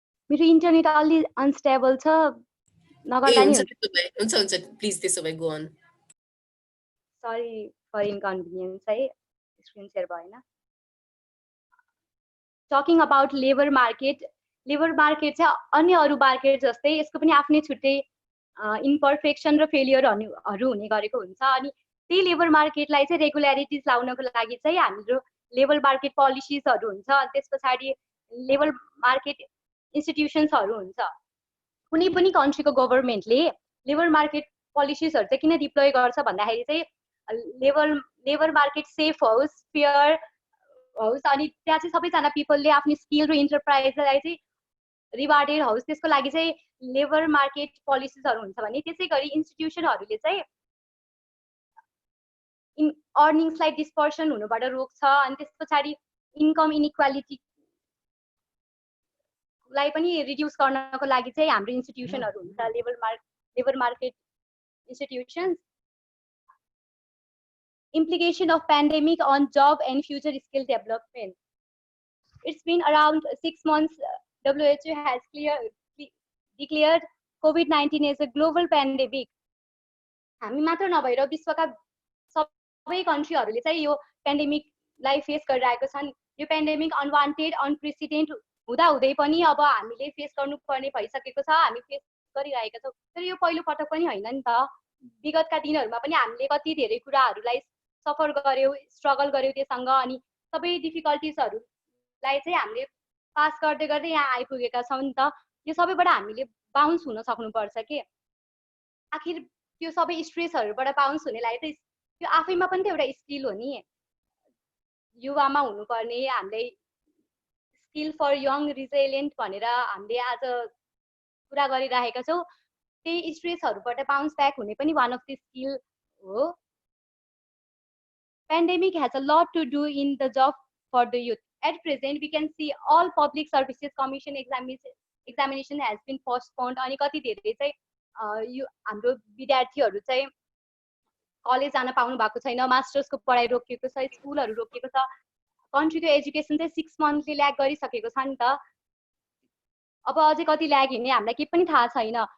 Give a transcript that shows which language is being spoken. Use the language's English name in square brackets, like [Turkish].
[Nepali] मेरो इन्टरनेट अलि अनस्टेबल छ, नगर्दा नि हुन्छ हुन्छ, प्लिज त्यसो भए गो अन। [English] sorry for inconvenience [Nepali] है, स्क्रिन सेयर भएन। [English] talking about labour market [Nepali] चाहिँ अन्य अरू मार्केट जस्तै यसको पनि आफ्नै छुट्टै इम्परफेक्सन र फेलियरहरू हुने गरेको हुन्छ। अनि त्यही लेबर मार्केटलाई चाहिँ रेगुल्यारिटिज लाउनको लागि चाहिँ हाम्रो लेबर मार्केट पोलिसिजहरू हुन्छ। त्यस पछाडि लेबर मार्केट इन्स्टिट्युसन्सहरू हुन्छ। कुनै पनि कन्ट्रीको गभर्मेन्टले लेबर मार्केट पोलिसिजहरू चाहिँ किन डिप्लोय गर्छ भन्दाखेरि चाहिँ लेबर मार्केट सेफ होस्, फेयर होस्, अनि त्यहाँ चाहिँ सबैजना पिपलले आफ्नो स्किल र इन्टरप्राइजलाई चाहिँ रिवार्डेड होस्, त्यसको लागि चाहिँ लेबर मार्केट पोलिसिजहरू हुन्छ भने त्यसै गरी इन्स्टिट्युसनहरूले चाहिँ अर्निङ्सलाई डिस्पर्सन हुनुबाट रोक्छ। अनि त्यस पछाडि इन्कम इनइक्वालिटीलाई पनि रिड्युस गर्नको लागि चाहिँ हाम्रो इन्स्टिट्युसनहरू हुन्छ, labour market institutions. [English] Implication of pandemic on job and future skill development. It's been around 6 months. WHO has declared COVID-19 as a global pandemic. [Nepali] हामी मात्र नभएर विश्वका सबै कन्ट्रीहरूले चाहिँ यो पेन्डेमिकलाई फेस गरिरहेको छन्। यो पेन्डेमिक अनवान्टेड, अनप्रेसिडेन्ट हुँदै पनि अब हामीले फेस गर्नुपर्ने भइसकेको छ, हामी फेस गरिरहेका छौँ। तर यो पहिलो पटक पनि होइन नि त। विगतका दिनहरूमा पनि हामीले कति धेरै कुराहरूलाई सफर गर्यौँ, स्ट्रगल गर्यौँ त्योसँग, अनि सबै डिफिकल्टिजहरूलाई चाहिँ हामीले पास गर्दै गर्दै यहाँ आइपुगेका छौँ नि त। यो सबैबाट हामीले बाउन्स हुन सक्नुपर्छ के। आखिर त्यो सबै स्ट्रेसहरूबाट बाउन्स हुनेलाई चाहिँ त्यो आफैमा पनि त एउटा स्किल हो नि। युवामा हुनुपर्ने हामीले [English] skill for young resilient [Nepali] भनेर हामीले आज कुरा गरिरहेका छौँ। त्यही स्ट्रेसहरूबाट बाउन्स ब्याक हुने पनि [English] one of the skill [Nepali] हो। [English] Pandemic has a lot to do in the job for the youth. At present, we can see all public services commission examination has been postponed. [Nepali] अनि कति धेरै चाहिँ यो हाम्रो विद्यार्थीहरू चाहिँ कलेज जान पाउनु भएको छैन, मास्टर्सको पढाइ रोकिएको छ, स्कुलहरू रोकिएको छ। कन्ट्रीको एजुकेसन चाहिँ 6 मन्थले ल्याग गरिसकेको छ नि त। अब अझै कति ल्याग हिँड्ने हामीलाई केही पनि थाहा छैन।